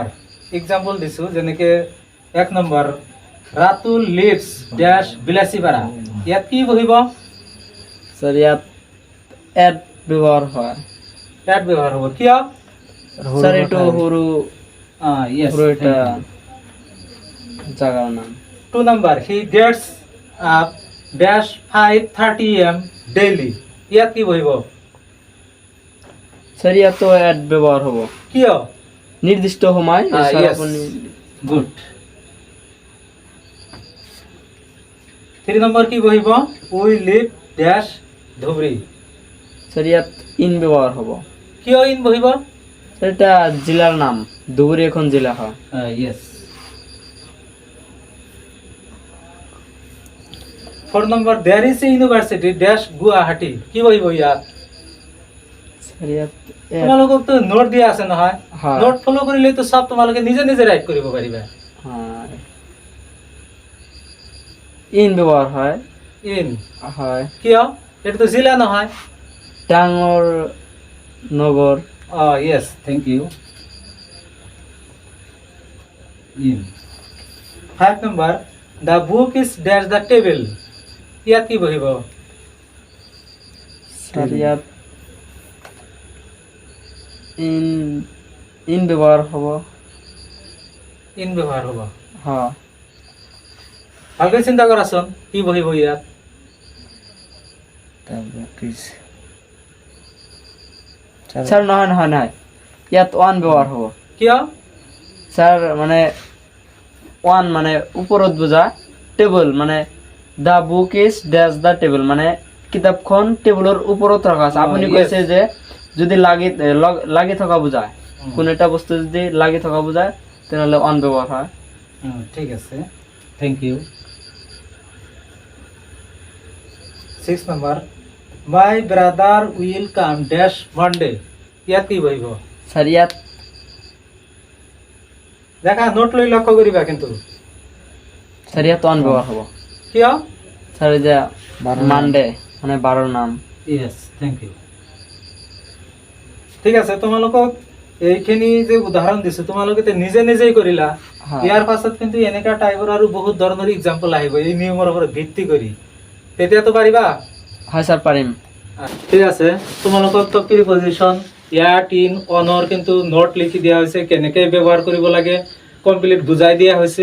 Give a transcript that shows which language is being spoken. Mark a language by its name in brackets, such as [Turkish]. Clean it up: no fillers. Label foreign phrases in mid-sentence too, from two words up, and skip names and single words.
[Assamese] এক্সাম্পল দিছো, যেনেকে 1 নম্বৰ ৰাতুল [English] lives dash [Assamese] বিলাসীপাৰা। ইয়াত কি বহিব? স্যার ইয়াত এড ব্যবহার হয়। এড ব্যৱহাৰ হ'ব। কিয়? স্যার এটো সৰু [English] ইয়েস, [Assamese] সৰু এটা জাগাৰ নাম। [English] 2 নম্বৰ he gets up dash 5:30 am daily. [Assamese] ইয়াত কি বহিব? স্যার ইয়াতো এড ব্যবহার হ'ব। কিয়? নির্দিষ্ট সময় স্যার [English] yes. [Assamese] আপনি গুড। 3 নম্বৰ কি বহিব? [English] we live dash Dhubri. [Assamese] স্যার ইয়াত ইন ব্যবহার হ'ব। কিয় ইন বহিব? স্যার এটা জেলার নাম, ধুবুৰী এখন জেলা হয়। [English] ইয়েস। 4 নম্বৰ there is a university dash Guwahati. [Assamese] কি বহিব ইয়াত? স্যার ইয়াত তোমালোকক তো নোট দিয়া আছে নহয়? হয়। নোট ফলো কৰিলে তো সব তোমালোকে নিজে নিজে রাইট কৰিব পাৰিবা। হয়। ইন ব্যবহার হয়। [English] ইন [Assamese] হয়। কিয়? এটা তো জিলা নহয়। ডাঙৰ নগৰ। [English] yes, thank you. ইন 5 নম্বৰ the book is dash the table. [Assamese] ইয়াত কি বহিব? স্যার ইয়াত ইন ব্যবহার হ'ব। ইন ব্যৱহাৰ হ'ব। হয়। ভালকৈ চিন্তা কৰাচোন কি বহিব ইয়াত? স্যার নহয় নহয় নহয়, ইয়াত ওয়ান ব্যবহার হ'ব। কিয়? স্যার মানে ওয়ান মানে ওপৰত বুজা, টেবল মানে [English] the book is dash the table [Assamese] মানে কিতাপখন টেবুলৰ ওপৰত ৰখা আছে। আপুনি [English] yes. [Assamese] কৈছে যে যদি লাগি থকা বুজায়, কোনো এটা বস্তু যদি লাগি থকা বুজায় তেনেহ'লে ওয়ান ব্যবহার হয়। ঠিক আছে, [English] thank you. 6 নম্বৰ my brother will come dash Monday. [Assamese] ইয়াত কি বহিব? স্যার ইয়াত দেখা নোট লৈ লক্ষ্য কৰিবা কিন্তু। স্যার ইয়াত ওয়ান ব্যবহার হ'ব। কিয়? স্যার এই যে মানডে মানে 12 নাম। [English] yes, thank you. [Assamese] ঠিক আছে, তোমালোকক এইখিনি যে উদাহৰণ দিছো তোমালোকে তে নিজে নিজেই কৰিলা। হয়। ইয়াৰ পাছত কিন্তু এনেকা টাইপৰ আৰু বহুত ধৰণৰ এক্সাম্পল আহিব এই নিয়মৰ ওপৰত ভিত্তি কৰি। তেতিয়াতো পাৰিবা? হয় স্যার পাৰিম। ঠিক আছে, তোমালোকক তো প্ৰিপজিশন ইয়াত ইন অনৰ কিন্তু নোট লিখি দিয়া হৈছে, কেনেকৈ ব্যৱহাৰ কৰিব লাগে কমপ্লিট বুজাই দিয়া হৈছে।